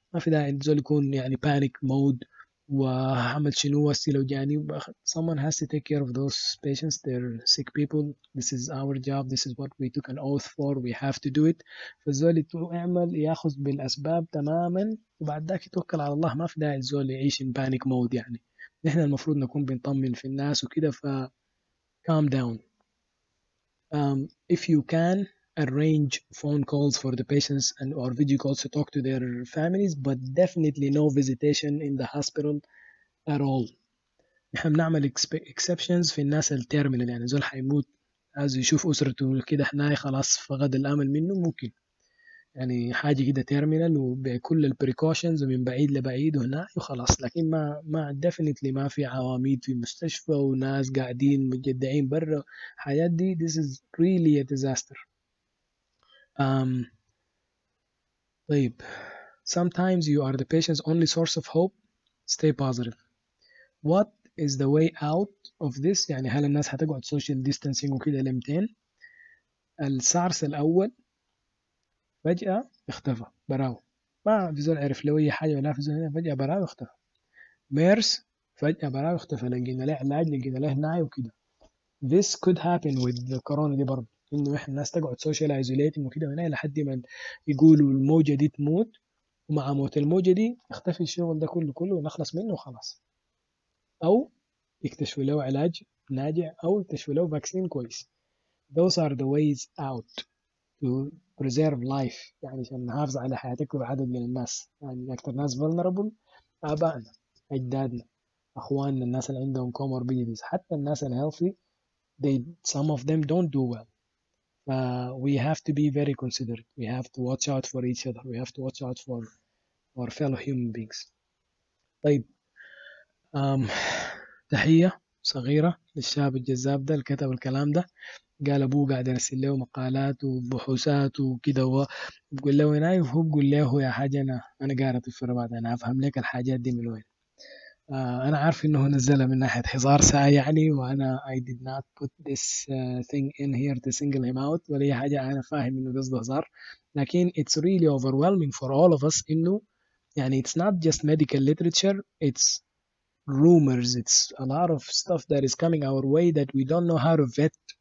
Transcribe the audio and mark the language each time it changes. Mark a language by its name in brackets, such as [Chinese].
[Arabic] ما في داعي الزول يكون يعني [English] panic mode [Arabic] وعمل شنو هسي لو جاني. [English] someone has to take care of those patients, they're sick people, this is our job, this is what we took an oath for, we have to do it. [Arabic] فالزول يعمل ياخذ بالأسباب تماما وبعد ذاك يتوكل على الله. ما في داعي الزول يعيش [English] in panic mode. [Arabic] يعني نحن المفروض نكون بنطمن في الناس وكده. [English] ف calm down. If you can arrange phone calls for the patients and or video calls to talk to their families, but definitely no visitation in the hospital at all. [Arabic] نحن بنعمل exceptions في الناس التيرمينال، يعني زول حيموت عايز يشوف أسرته كده هناي خلاص فقد الأمل منه ممكن يعني حاجة كده تيرمينال وبكل البريكوشنز ومن بعيد لبعيد وهنا وخلاص. لكن ما definitely ما في عواميد في المستشفى وناس قاعدين متجدعين برا حاجات دي. [English] This is really a disaster. طيب sometimes you are the patient's only source of hope. Stay positive. What is the way out of this؟ [Arabic] يعني هل الناس هتقعد [English] social distancing [Arabic] وكده لمتين؟ السارس الأول فجأة اختفى براو، ما في زول عرف له أي حاجة ولا في زول فجأة براو اختفى. ميرس فجأة براو اختفى، لقينا له علاج لقينا له ناي وكده. [English] This could happen with the corona [Arabic] دي برضه، إنه إحنا الناس تقعد [English] social isolating [Arabic] وكده هنا لحد ما يقولوا الموجة دي تموت، ومع موت الموجة دي يختفي الشغل ده كله ونخلص منه وخلاص. أو يكتشفوا له علاج ناجع أو يكتشفوا له فاكسين كويس. [English] Those are the ways out to preserve life. [Arabic] يعني عشان نحافظ على حياة أكبر عدد من الناس. يعني أكثر ناس vulnerable آبائنا، أجدادنا، أخواننا، الناس اللي عندهم comorbidities. حتى الناس [English] healthy some of them don't do well. We have to be very considerate. We have to watch out for each other. We have to watch out for our fellow human beings. [Arabic] طيب تحية صغيرة للشاب الجذاب ده اللي كتب الكلام ده. قال أبوه قاعد يرسل له مقالات وبحوثات وكده، وبقول له وين هاي، وهو بقول له يا حاجة أنا قارئ في الرباط، أنا أفهم لك الحاجات دي من وين. أنا عارف إنه نزلها من ناحية هزار ساعة يعني، وأنا [English] I did not put this thing in here to single him out [Arabic] ولا أي حاجة. أنا فاهم إنه قصده هزار، لكن [English] it's really overwhelming for all of us [Arabic] إنه يعني [English] it's not just medical literature, it's rumors, it's a lot of stuff that is coming our way that we don't know how to vet.